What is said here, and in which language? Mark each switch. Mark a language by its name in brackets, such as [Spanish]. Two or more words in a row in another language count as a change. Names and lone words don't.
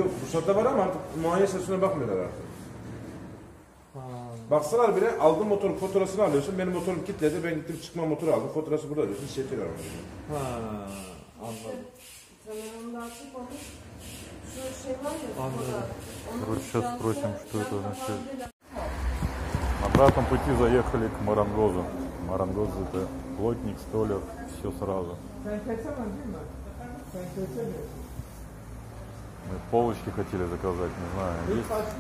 [Turkish] Yok ruhsatta var ama artık muayene sesine bakmıyorlar artık. Baksalar bile aldığın motorun faturasını alıyorsun. Benim motorum kilitledi. Ben gittim çıkma motoru aldım. Faturası burada alıyorsun. Çekiyor arabayı. Anladım. Telefonda açıp onu şu şey var ya. Anladım. [Russian] Короче, сейчас спросим, что это означает. На обратном пути заехали к Марангозу. Марангоз — это плотник, столяр, все сразу. Мы полочки хотели заказать, не знаю, есть?